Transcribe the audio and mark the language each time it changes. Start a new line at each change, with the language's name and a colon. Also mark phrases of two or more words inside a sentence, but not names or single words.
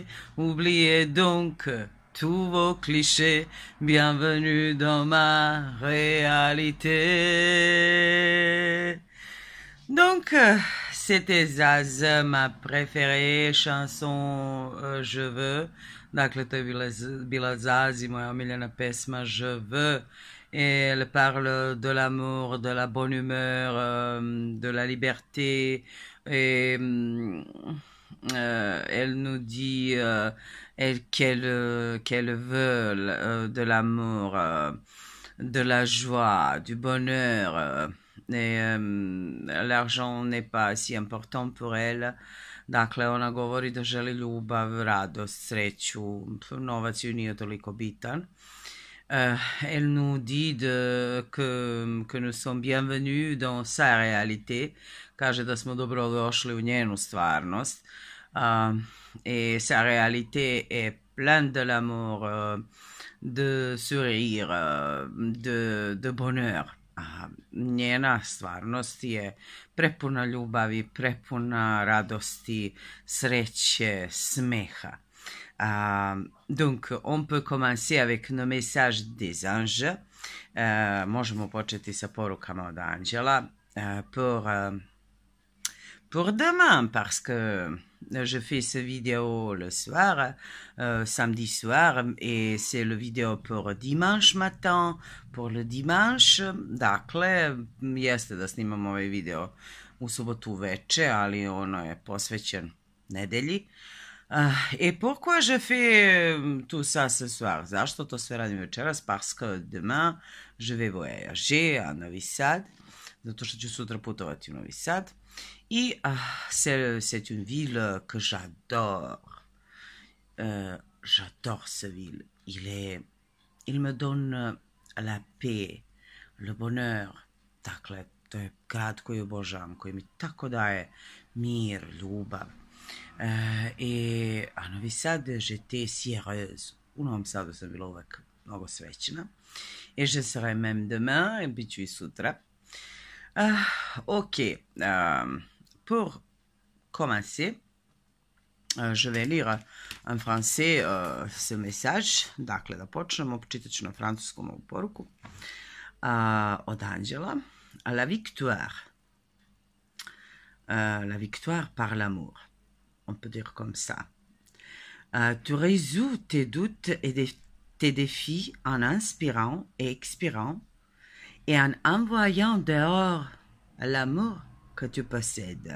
French: Oubliez donc tous vos clichés. Bienvenue dans ma réalité. Donc, c'était Zaz, ma préférée chanson Je veux.
Serbian: Dakle, to je bila Zaz i moja omiljena pesma Je veux.
French: Et elle parle de l'amour, de la bonne humeur, de la liberté. Et elle nous dit qu'elle veut de l'amour, de la joie, du bonheur. Et l'argent n'est pas si important pour elle.
Serbian: Dakle, ona govori da želi ljubav, radost, sreću, novac joj nije toliko bitan.
French: Elle nous dit que nous sommes bienvenus dans sa réalité.
Serbian: Kaže da smo dobrodošli u njenu stvarnost.
French: Et sa réalité est pleine de l'amour, de sourire, de bonheur.
Serbian: Njena stvarnost je prepuna ljubavi, prepuna radosti, sreće, smeha.
French: Donc, on peut commencer avec nos messages des anges.
Serbian: Možemo početi sa porukama od anđela
French: pour demain, parce que je fais ce vidéo le soir, samedi soir, et c'est le vidéo pour dimanche matin, pour le dimanche.
Serbian: Dakle, jeste da snimam ovaj video u subotu veče, ali ono je posvećen nedelji.
French: Et pourquoi je fais tout ça ce soir?
Serbian: Zašto to sve radim večeras?
French: Parce que demain je vais voyager à Novi Sad,
Serbian: zato što ću sutra putovati u Novi Sad.
French: Et c'est une ville que j'adore. J'adore cette ville. Il me donne la paix, le bonheur.
Serbian: Dakle, to je grad koji obožavam, koji mi tako daje mir, ljubav.
French: Et à Novi Sad, j'étais si heureuse.
Serbian: U Novom Sadu sam bila uvek mnogo srećna.
French: Et je serai même demain, et
Serbian: bit ću i sutra.
French: Ok. Pour commencer, je vais lire en français ce message.
Serbian: Dakle, da počnemo, čitat ću na francuskom ovu poruku od Anđela.
French: La victoire. La victoire par l'amour. On peut dire comme ça. Tu résous tes doutes et tes défis en inspirant et expirant et en envoyant dehors l'amour que tu possèdes.